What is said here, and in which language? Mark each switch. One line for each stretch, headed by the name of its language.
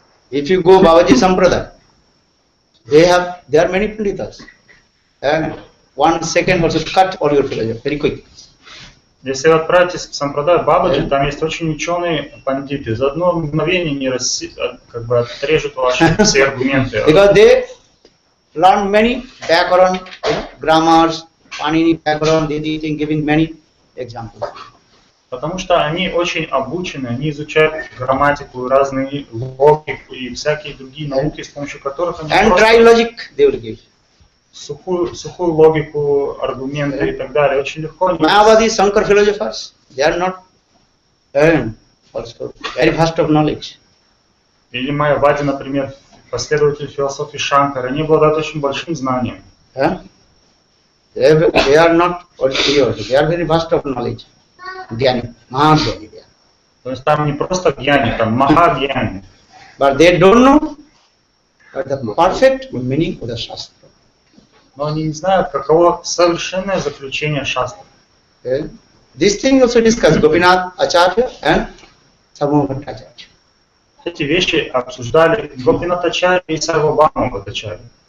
English: If you go Babaji Sampradaya, there are many panditas. And 1 second also cut all your philosophy very quick.
Russian: Если вы отправитесь в Сампрадай Бабаджи, там есть очень ученые пандиты. За одно мгновение не как бы отрежут ваши все аргументы.
English: Because they learn many Vyakaran, grammars, Panini Vyakaran, they teaching, giving many examples.
Russian: Потому что они очень обучены, они изучают грамматику, разные логику и всякие другие науки, с помощью которых они
English: And dry logic they will give.
Russian: сухую логику, аргументы и так далее. Очень легко.
English: Mayavadi, Shankar philosophers, they are not also very vast of knowledge.
Russian: Или Майявади, например, последователи философии Шанкара, они обладают очень большим знанием.
English: They are not curious, they are very vast of knowledge. Gyani, Mahagyan.
Russian: То есть там не просто гьяни, там махагьяни.
English: But they don't know the perfect meaning of the Shastra.
Russian: Но они не знают, каково совершенное заключение шастры.
English: This thing also discussed Gopinath Acharya and Sarvabhaumacharya.
Russian: Эти вещи обсуждали Гопинатачарья и Сарвабхаумачарья.